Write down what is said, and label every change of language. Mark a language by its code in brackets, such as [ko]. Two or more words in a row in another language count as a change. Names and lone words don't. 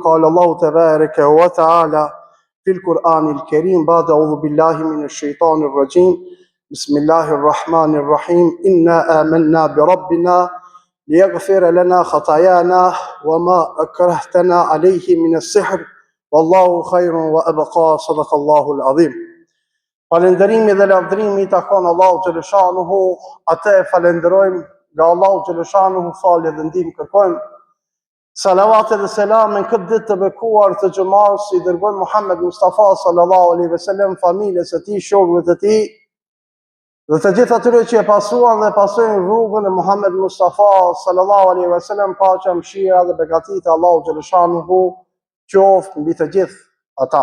[ar] قال الله تبارك وتعالى في القرآن الكريم بعد أعوذ بالله من الشيطان الرجيم بسم الله الرحمن الرحيم. إنا آمنا بربنا ليغفر لنا خطايانا وما أكرهتنا عليه من السحر والله خير وأبقى. صدق الله العظيم. [sq] Falënderimi dhe lavdërimi i takon Allahu xhaleshanuhu, atë e falenderojmë, nga Allahu xhaleshanuhu falje dhe ndihmë kërkojmë. Salavat dhe selamen këtë ditë të bekuar të xhumas i dërgojmë Muhammed Mustafa [ar] صلى الله عليه وسلم, [sq] familjes së tij, shokëve të tij dhe të gjithë atyre që e pasuan dhe pasojnë rrugën e Muhammed Mustafa [ar] صلى الله عليه وسلم, [sq] paqja, mëshira dhe begatit e Allahu xhaleshanuhu qoftë mbi të gjithë ata.